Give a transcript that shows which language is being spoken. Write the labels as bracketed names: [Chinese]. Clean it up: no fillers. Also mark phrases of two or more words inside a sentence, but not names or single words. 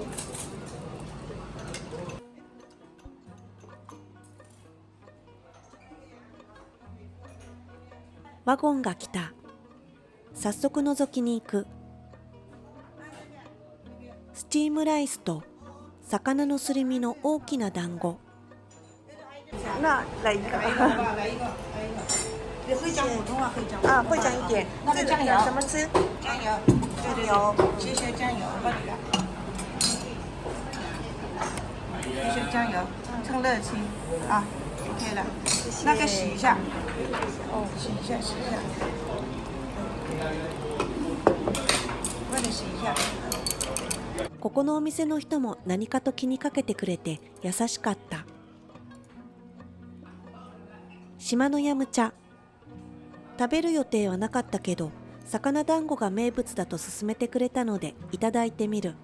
[Japanese] ワゴンが来た。早速覗きに行く。スチームライスと魚のすり身の大きな団子。 [Chinese] 那来一个。会讲普通话，会讲啊，会讲一点。那个酱油怎么吃？酱油，对对对，谢谢酱油，帮你的。谢谢酱油，趁热吃啊 ，OK 了。那个洗一下，哦，洗一下，洗一下，为了洗一下。 [Japanese] ここのお店の人も何かと気にかけてくれて優しかった。島のヤムチャ。食べる予定はなかったけど、魚団子が名物だと勧めてくれたのでいただいてみる。